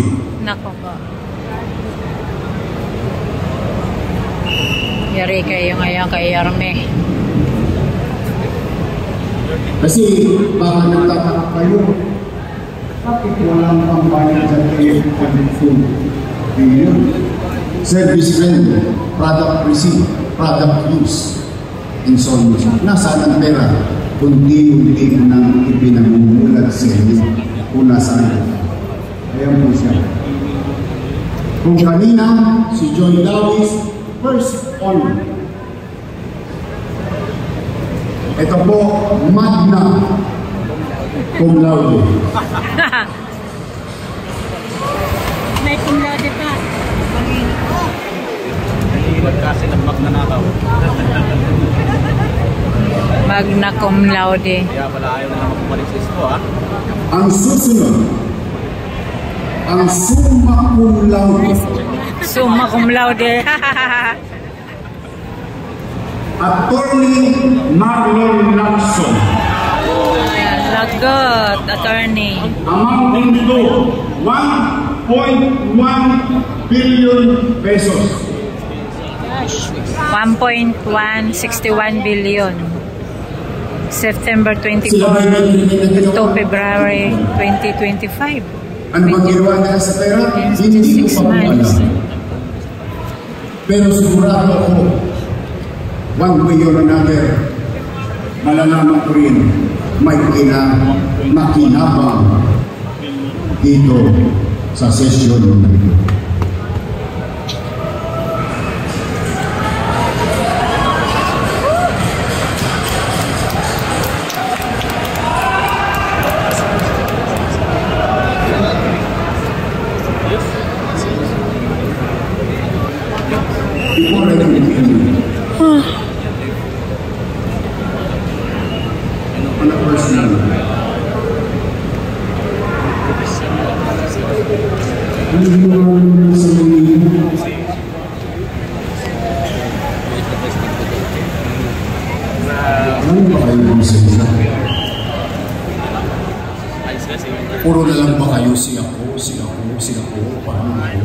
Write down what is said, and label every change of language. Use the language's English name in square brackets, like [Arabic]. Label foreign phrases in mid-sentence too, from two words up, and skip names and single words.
[Filipino] Nako po. Yari kayo ngayon kay Yarme. Kasi baka nagtataka kayo, bakit walang pambayad sa 3.2 billion? [English] Service rent, product receipt, product use, and so on. [Filipino] Nasaan ang pera? Kundi-unti nang ipinamumulat sa inyo kung nasaan. Ayan po siya. Kung kanina, si Joy Dawis, [English] first honor. [Filipino] Ito po, [Latin] magna cum laude. [Filipino] May [Latin] cum laude [Filipino] pa. Kasi ng magnanakaw. [Latin] Magna cum laude. [Filipino] Kaya pala ayaw na naman kumalisis ko, ha? Ang susunod, ang [Latin] summa cum laude. Summa cum laude. [Filipino] Attorney Marlon Lacson. Lagot, attorney. [English] Amounting to 1.1 billion pesos. 1.161 billion. September 24 [Filipino] Sila ba yung [English] to February 2025. Ano bang ginawa nila sa pera? [Filipino] Hindi ko [English] 26 [Filipino] pa po alam. [English] months. [Filipino] Pero sigurado ako, [English] one way or another, [Filipino] malalaman ko rin may makinabang dito sa session na ito. [English] Before I continue, on a personal level, [Filipino] ano ginawa naman sa mga ano ba kayo ng salita? Puro na lang ba kayo si ako, paano ako?